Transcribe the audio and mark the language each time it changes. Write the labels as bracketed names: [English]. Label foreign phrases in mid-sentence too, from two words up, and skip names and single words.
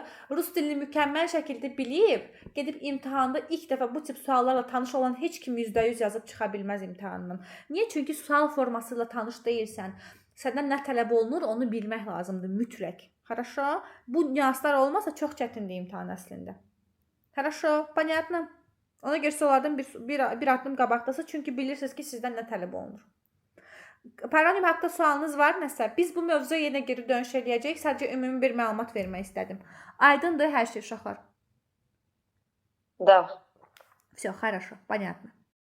[Azerbaijani] Rus dilini mükəmməl şəkildə bilib, gedib imtahanda ilk dəfə bu tip suallarla tanış olan heç kim %100 yazıb çıxa bilməz imtahandan. Niyə? Çünki sual forması ilə tanış deyilsən. Səndən nə tələb olunur, onu bilmək lazımdır mütləq. [Russian] Хорошо? [Azerbaijani] Bu nüanslar olmasa çox çətindir imtahan əslində. [Russian] Хорошо? Понятно? [Azerbaijani] Ona görə onlardan bir addım qabaqdasınız. Çünki bilirsiniz ki, sizdən nə tələb olunur. Paronim haqqında sualınız var nəsə? Biz bu mövzuya yenə geri dönüş eləyəcəyik. Sadəcə ümumi bir məlumat vermək istədim. Aydındır hər şey uşaqlar? [Russian] Da. Все, хорошо, понятно.